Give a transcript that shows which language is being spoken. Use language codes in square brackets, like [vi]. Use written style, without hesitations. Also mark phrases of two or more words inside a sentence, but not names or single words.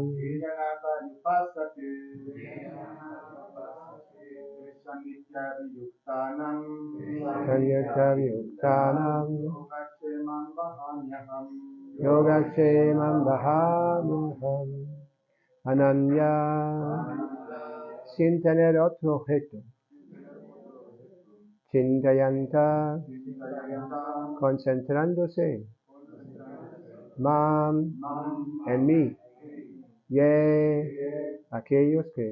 [sa] yejanapayupasate sannityabhiyuktanam Sanyatabhyuktanam yogakshemam vahamyaham. Yogakshemam vahamyaham. Ananya, [es] sin tener otro objeto. Chintayanta, concentrándose. Mam, en mí. Ye, aquellos que.